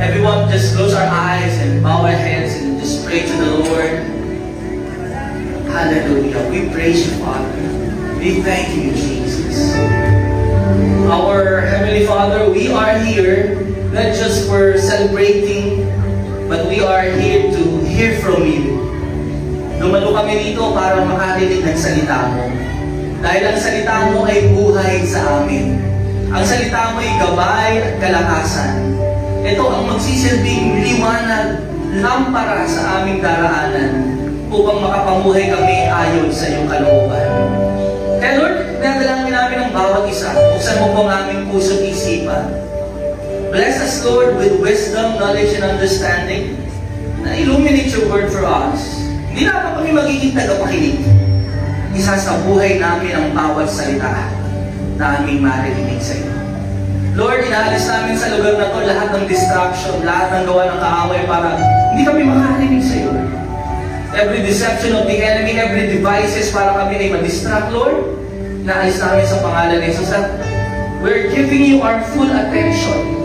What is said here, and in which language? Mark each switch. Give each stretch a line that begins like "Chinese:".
English: Everyone, just close our eyes and bow our heads and just pray to the Lord. Hallelujah. We praise you, Father. We thank you, Jesus. Our Heavenly Father, we are here not just for celebrating, but we are here to hear from you.
Filipino: Dumalo kami dito para makarinig ng salita mo. Dahil ang salita mo ay buhay sa amin. Ang salita mo ay gabay at kalakasan. Ito ang magsisilbing liwanag, lampara sa aming daraanan upang makapamuhay kami ayon sa iyong kalooban. Kaya Lord, nadalangin namin ang bawat isa. Buksan mo po ang aming puso at isipan.
English: Bless us, Lord, with wisdom, knowledge, and understanding na illuminate your word for us.
Filipino: Hindi na kami magiging tagapakinig. Isa sa buhay namin ang bawat salita na aming marinig sa iyo. Lord, inaalis namin sa lugar na to lahat ng distraction, lahat ng gawa ng kaaway para hindi kami makarinig sa iyo.
English: Every deception of the enemy, every devices
Filipino: para kami ay ma-distract,
English: Lord,
Filipino: inaalis namin sa pangalan ni Jesus at
English: we're giving you our full attention.